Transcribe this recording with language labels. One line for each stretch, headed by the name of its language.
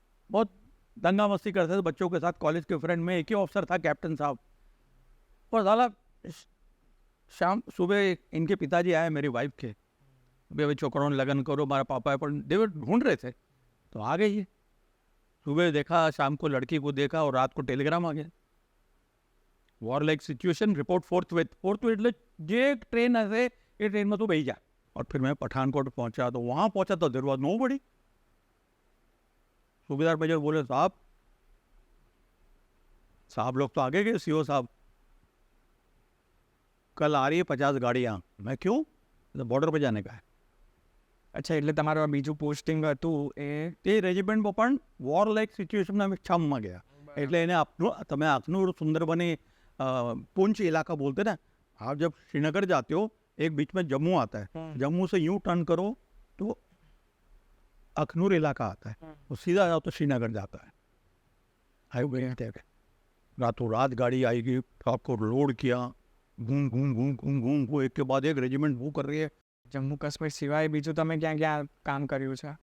Hindi: बहुत दंगा मस्ती करते थे बच्चों के साथ, कॉलेज के फ्रेंड में. एक ही ऑफिसर था कैप्टन साहब. और साला सुबह इनके पिताजी आए मेरी वाइफ के, भाई छोकरों लगन करो, हमारा पापा है, पर देव ढूंढ रहे थे. तो आ गए ये. सुबह देखा, शाम को लड़की को देखा, और रात को टेलीग्राम आ गया.
English: war like situation report forthwith
Gujarati: એટલે જે ટ્રેન હશે એ ટ્રેનમાં તું બેસી જા.
Hindi: और फिर मैं पठानकोट पहुंचा तो वहाँ पहुंचा तो
English: There was nobody.
Hindi: सूबेदार मेजर बोले साहब लोग तो आगे गए, सीओ साहब कल आ रही है 50 गाड़ियाँ. मैं क्यों? तो बॉर्डर पे जाने का है.
Gujarati: અચ્છા, એટલે તમારું આ બીજું પોસ્ટિંગ હતું એ તે રેજિમેન્ટમાં પણ વોર લાઇક સિચ્યુએશનમાં અમે છામમાં ગયા. એટલે એને આપનું તમે આખનું
Hindi: सुंदरबनी पुंछ इलाका बोलते ना. आप जब श्रीनगर जाते हो एक बीच में जम्मू आता है, जम्मू से यूं टर्न करो तो अखनूर इलाका आता है, वो सीधा जाओ तो श्रीनगर जाता है. हाईवे रातों रात गाड़ी आएगी, आपको लोड किया, घूम घूम घूम घूम घूम वो एक के बाद एक रेजिमेंट मूव कर रही है.
Gujarati: જમ્મુ કાશ્મીર સિવાય બીજું તમે ક્યાં ક્યાં કામ કર્યું છે?